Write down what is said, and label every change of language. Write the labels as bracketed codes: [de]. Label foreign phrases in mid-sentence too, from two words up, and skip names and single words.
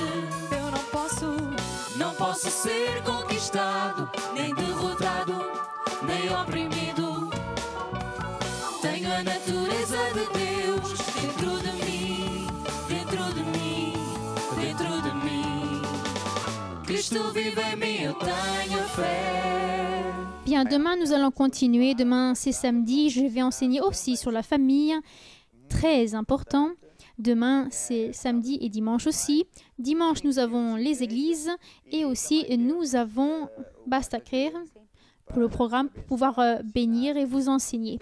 [pt] Eu não posso ser conquistado, nem derrotado, nem oprimido. Tenho a natureza de Deus dentro de mim, dentro de mim, dentro de mim. Cristo Cristo vive em mim, eu tenho fé. [fr] Bien, demain, nous allons continuer. Demain, c'est samedi. Je vais enseigner aussi sur la famille. Très important. Demain, c'est samedi et dimanche aussi. Dimanche, nous avons les églises et aussi nous avons Bastakir pour le programme pour pouvoir bénir et vous enseigner.